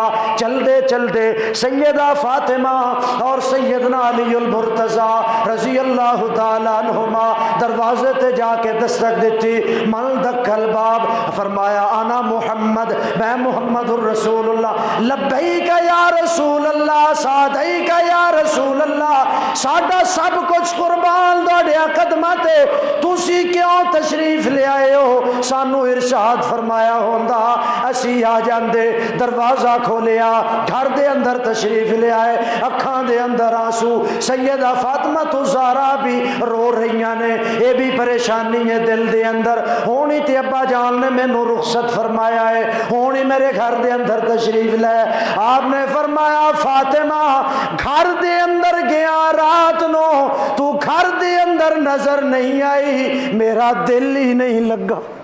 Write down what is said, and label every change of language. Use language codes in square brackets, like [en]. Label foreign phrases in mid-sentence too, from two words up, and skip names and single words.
[pa] چلدے چلدے سیدہ فاطمہ اور سیدنا علی المرتضیٰ رضی اللہ تعالیٰ عنہما دروازے تے جا کے دستک دیتی. [ar] من دخل باب, فرمایا انا محمد, میں محمد الرسول اللہ. لبیک یا رسول اللہ, سعدیک یا رسول اللہ, [pa] ساڈا سب کچھ قربان دوڑیا قدماں تے, تسی کیوں تشریف لے آئے ہو؟ سانو ارشاد فرمایا ہوندا اسی آ جاندے. دروازہ کھولیا, گھر دے اندر تشریف لے آئے, اکھاں دے اندر آنسو. سیدہ فاطمہ الزہرا بھی رو رہیاں نے, یہ بھی پریشانی ہے دل دے اندر. ہونی تے ابا جان نے مینوں رخصت فرمایا ہے, ہونی میرے گھر دے اندر تشریف لے. آپ نے فرمایا فاطمہ گھر دے اندر گیا رات نو, تو گھر دے اندر نظر نہیں آئی, میرا دل ہی نہیں لگا.